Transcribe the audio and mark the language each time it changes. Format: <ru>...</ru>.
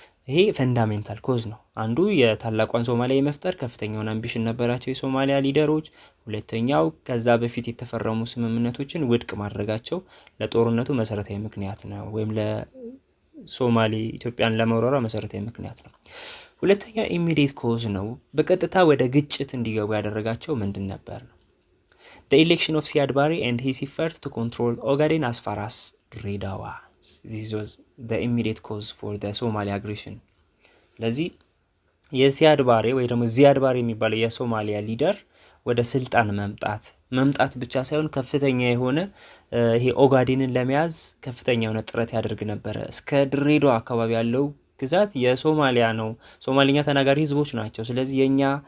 <am>ይሄ ፈንዳሜንታል ኮዝ ነው። አንዱ የታላቋን ሶማሊያ የመፍጠር ከፍተኛውን አምቢሽን ነበራቸው የሶማሊያ ሊደሮች። ሁለተኛው ከዛ በፊት የተፈረሙ ስምምነቶችን ውድቅ ማድረጋቸው ለጦርነቱ መሰረታዊ ምክንያት ነው፣ ወይም ለሶማሌ ኢትዮጵያን ለመውረሯ መሰረታዊ ምክንያት ነው። ሁለተኛ ኢሚዲየት ኮዝ ነው። በቀጥታ ወደ ግጭት እንዲገቡ ያደረጋቸው ምንድን ነበር ነው?</am> <en>the election of Siad Barre and his effort to control Ogaden as far as Dreddawa. This was the immediate cause for the Somali aggression.</en> <am>ስለዚህ የሲያድ ባሬ ወይ ደግሞ ዚያድ ባሬ የሚባለው የሶማሊያ ሊደር ወደ ስልጣን መምጣት ብቻ ሳይሆን ከፍተኛ የሆነ ይሄ ኦጋዴንን ለመያዝ ከፍተኛ የሆነ ጥረት ያደርግ ነበረ። እስከ ድሬዳዋ አካባቢ ያለው ግዛት የሶማሊያ ነው፣ ሶማሊኛ ተናጋሪ ህዝቦች ናቸው፣ ስለዚህ የኛ</am>